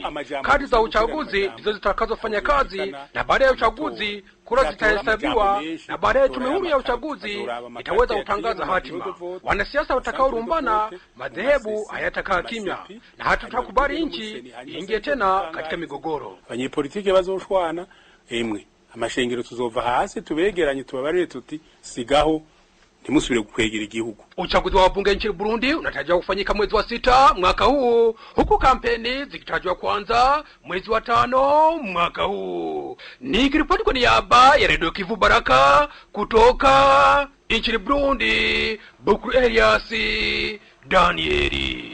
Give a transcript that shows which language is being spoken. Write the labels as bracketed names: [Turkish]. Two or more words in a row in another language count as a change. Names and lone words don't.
[Swahili] Kadi za uchaguzi ndizo zitakazofanya kazi, na baada ya uchaguzi kura zitahesabiwa, na baadaye tume huru ya uchaguzi itaweza kutangaza hatima. Wanasiasa watakaorumbana, madhehebu hayatakaa kimya, na hatutakubali nchi iingie tena katika migogoro. [Rundi] Abanyepolitike bazoshwana emwe amashengero tuzova hasi tubegeranye tubabarire tuti sigaho ntimusubire gukwegera igihugu. [Swahili] Uchaguzi wa wabunge nchini Burundi unatarajiwa kufanyika mwezi wa 6 mwaka huu, huku kampeni zikitarajiwa kuanza mwezi wa 5 mwaka huu. Nikiripoti kwa niaba ya Radio Kivu Baraka kutoka nchini Burundi, Bukuru Elias Danieli.